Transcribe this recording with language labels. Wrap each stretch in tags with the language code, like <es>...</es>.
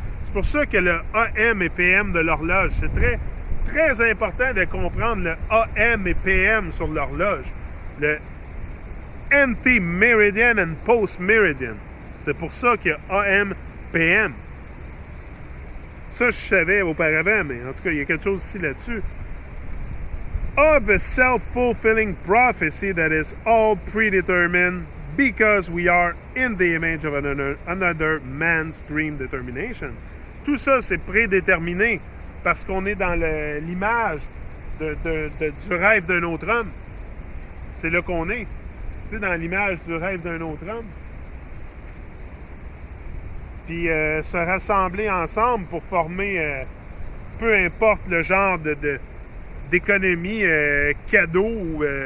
<fr>C'est pour ça que le AM et PM de l'horloge, c'est très, très important de comprendre le AM et PM sur l'horloge.</fr> <en>Le anti-meridian and post-meridian.</en> <fr>C'est pour ça qu'il y a AM, PM. Ça, je savais auparavant, mais en tout cas, il y a quelque chose ici là-dessus.</fr> <en>Of a self-fulfilling prophecy that is all predetermined because we are in the image of another man's dream determination.</en> <fr>Tout ça, c'est prédéterminé parce qu'on est dans l'image du rêve d'un autre homme. C'est là qu'on est. Tu sais, dans l'image du rêve d'un autre homme. Puis se rassembler ensemble pour former, peu importe le genre d'économie cadeau ou</fr>